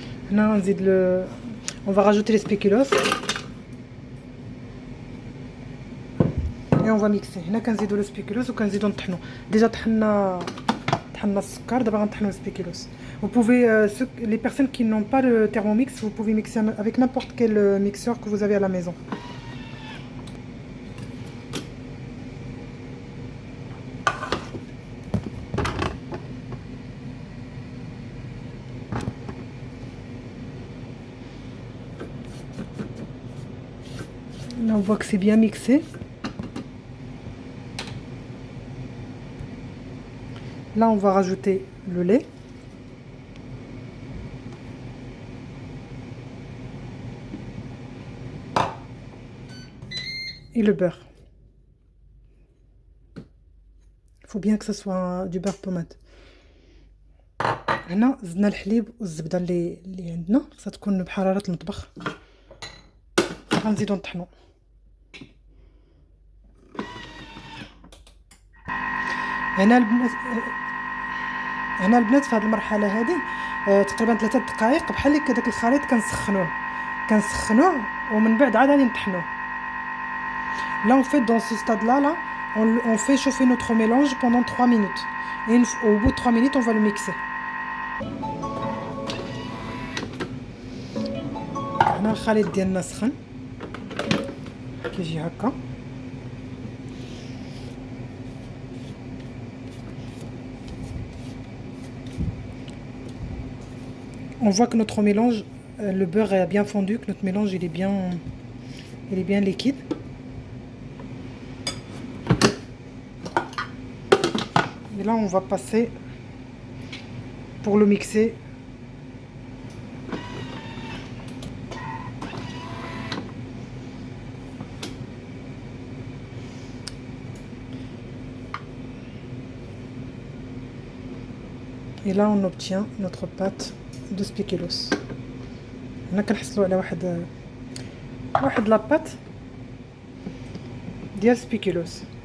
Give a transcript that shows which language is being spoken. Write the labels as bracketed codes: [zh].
[ar] هنا غنزيد [fr] on va rajouter les spéculoos et on va mixer. [ar] هنا كنزيدوا les spéculoos وكنزيدوا نطحنوا. ديجا طحنا السكر، دابا غنطحنوا les spéculoos. [fr] Vous pouvez les personnes qui n'ont pas le Thermomix, vous pouvez mixer avec n'importe quel mixeur que vous avez à la maison. Là, on voit que c'est bien mixé. Là, on va rajouter le lait. Et le beurre. Il faut bien que ce soit du beurre pommade. [ar] هنا زدنا الحليب والزبده اللي عندنا، خاصها تكون بحراره المطبخ. غنزيدو نطحنو. هنا البنات في هذه المرحله هذه تقريبا 3 دقائق بحال هكا. داك الخليط كنسخنوه ومن بعد عاد غادي نطحنوه. [fr] Là on fait dans ce stade là on fait chauffer notre mélange pendant 3 minutes et au bout de 3 minutes on va le mixer. [ar] هنا الخليط ديالنا سخن كيجي هكا. [fr] On voit que notre mélange, le beurre est bien fondu, que notre mélange il est bien liquide. Et là on va passer pour le mixer. Et là on obtient notre pâte de spéculoos. [ar] هنا كنحصلوا على واحد لاباط ديال spéculoos.